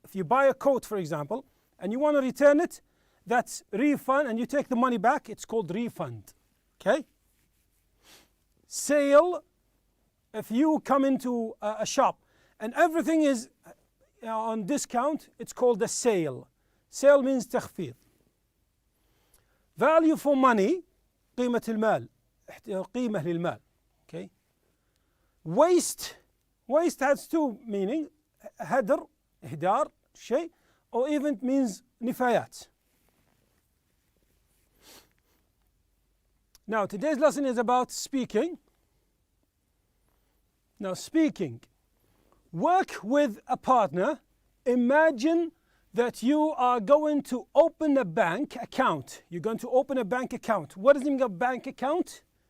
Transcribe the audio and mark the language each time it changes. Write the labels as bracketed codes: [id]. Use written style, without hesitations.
[en] If you buy a coat, for example, and you want to return it, that's refund, and you take the money back, it's called refund. Okay? Sale, if you come into a shop and everything is on discount, it's called a sale. Sale means تخفيض. Value for money, [ar] قيمة المال, قيمة للمال. [en] Okay? Waste. Waste has two meanings. [ar] هدر, إهدار, شيء, [en] or even means [ar] نفايات. [en] Now today's lesson is about speaking. Now speaking. Work with a partner. Imagine that you are going to open a bank account. You're going to open a bank account. What does it mean a bank account?